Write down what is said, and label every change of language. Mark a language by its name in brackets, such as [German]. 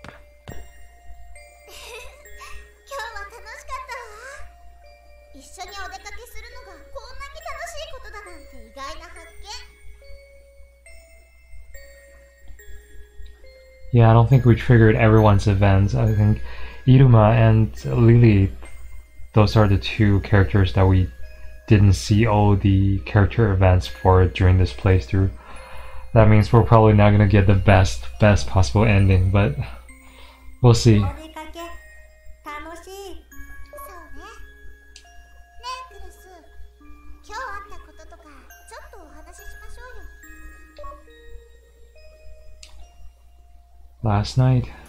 [Japanese] 今日は楽しかったわ。一緒にお出かけするのがこんなに楽しいことだなんて意外な発見。 [English] Yeah, I don't think we triggered everyone's events. I think Iruma and Lillie, those are the two characters that we didn't see all the character events for during this playthrough. That means we're probably not gonna get the best possible ending, but we'll see. [Japanese] お出かけ楽しい。そうね。ねえクルス、今日あったこととかちょっとお話ししましょうよ。 [English] Last night.